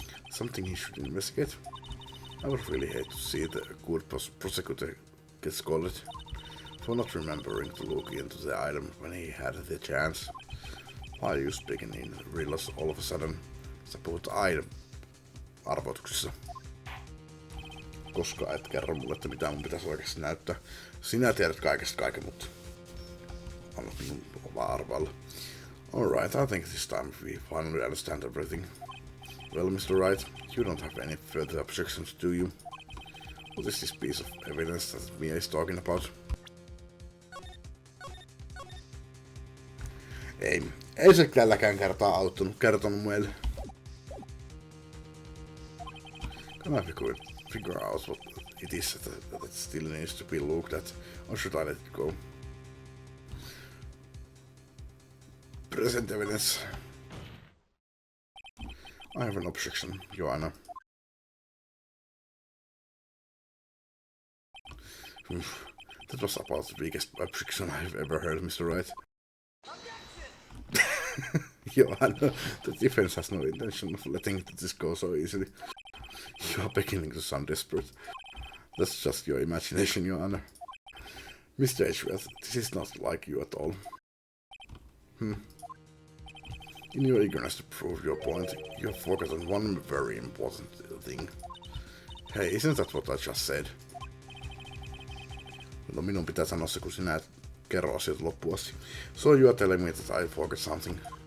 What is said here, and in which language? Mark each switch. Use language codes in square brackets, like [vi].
[en] Something he should investigate. I would really hate to see the good prosecutor get scolded for not remembering to look into the item when he had the chance. Why are you speaking in riddles all of a sudden? [fi] Sä puhut arvotuksissa. Koska et kerro mulle, että mitä mun pitäisi oikeasti näyttää. Sinä tiedät kaikesta kaiken, mutta annat minun vaan arvailla. [en] Alright, I think this time we finally understand everything. Well, Mr. Wright, you don't have any further objections, do you? What is this piece of evidence that Mia is talking about? [fi] Ei se tälläkään kertaa kertonut meille. [en] Can I figure out what it is that still needs to be looked at, or should I let it go? Present evidence. I have an objection, Joanna. That was about the biggest objection I've ever heard, Mr. Wright. Joanna, the defense has no intention of letting this go so easily. You are beginning to sound desperate. That's just your imagination, Joanna. Mr. Edgeworth, this is not like you at all. In your eagerness to prove your point, you have forgotten one very important thing. Hey, isn't that what I just said? [fi] No, minun pitää sanoa se, kun sinä et kerro asiat loppuun asti. [en] So you are telling me that I forgot something.